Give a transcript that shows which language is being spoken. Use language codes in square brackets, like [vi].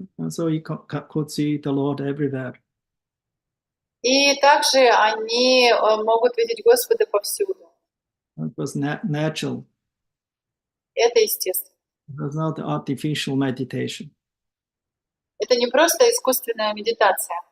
[en] So he could see the Lord everywhere. [ru] И также они могут видеть Господа повсюду. [en] It was natural. [ru] Это естественно. [en] It was not artificial meditation. [ru] Это не просто искусственная медитация.